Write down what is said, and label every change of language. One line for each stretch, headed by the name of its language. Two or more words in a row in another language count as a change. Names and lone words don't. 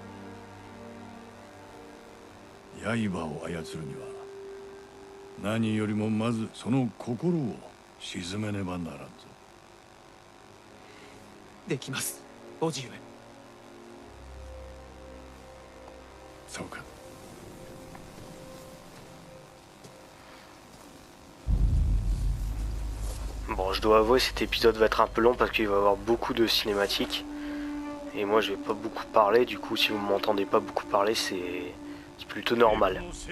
Japanese: 刃を操るには何よりもまずその心を鎮めねばならんぞ。できます、叔父上。そうか。
French: Bon, je dois avouer, cet épisode va être un peu long parce qu'il va y avoir beaucoup de cinématiques. Et moi, je vais pas beaucoup parler. Du coup, si vous m'entendez pas beaucoup parler, c'est plutôt normal.